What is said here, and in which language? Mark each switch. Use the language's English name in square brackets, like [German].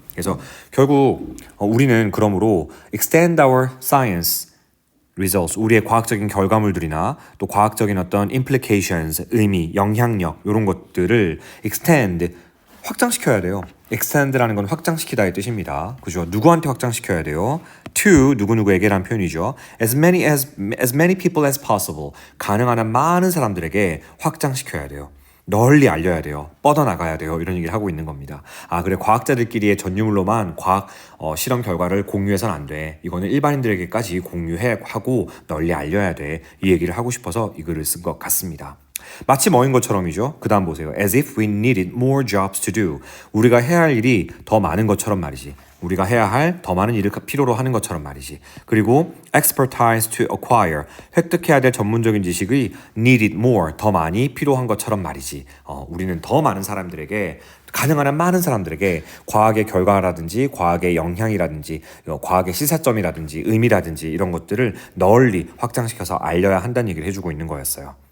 [Korean] 그래서 결국 우리는 그러므로 [English] extend our science results, [Korean] 우리의 과학적인 결과물들이나 또 과학적인 어떤 implications, 의미, 영향력 이런 것들을 extend, 확장시켜야 돼요. extend라는 건 확장시키다의 뜻입니다. 그죠? 누구한테 확장시켜야 돼요? to 누구누구에게란 표현이죠. [English] as many people as possible. [Korean] 가능한 한 많은 사람들에게 확장시켜야 돼요. 널리 알려야 돼요. 뻗어나가야 돼요. 이런 얘기를 하고 있는 겁니다. 그래 과학자들끼리의 전유물로만 과학 실험 결과를 공유해서는 안 돼. 이거는 일반인들에게까지 공유하고 널리 알려야 돼. 이 얘기를 하고 싶어서 이 글을 쓴 것 같습니다. 마치 뭐인 것처럼이죠. 그 다음 보세요. [English] As if we needed more jobs to do. [Korean] 우리가 해야 할 일이 더 많은 것처럼 말이지. 우리가 해야 할 더 많은 일을 필요로 하는 것처럼 말이지. [English] 그리고 expertise to acquire. [Korean] 획득해야 될 전문적인 지식이 [English] needed more. [Korean] 더 많이 필요한 것처럼 말이지. 우리는 더 많은 사람들에게 가능한 한 많은 사람들에게 과학의 결과라든지 과학의 영향이라든지 과학의 시사점이라든지 의미라든지 이런 것들을 널리 확장시켜서 알려야 한다는 얘기를 해주고 있는 거였어요.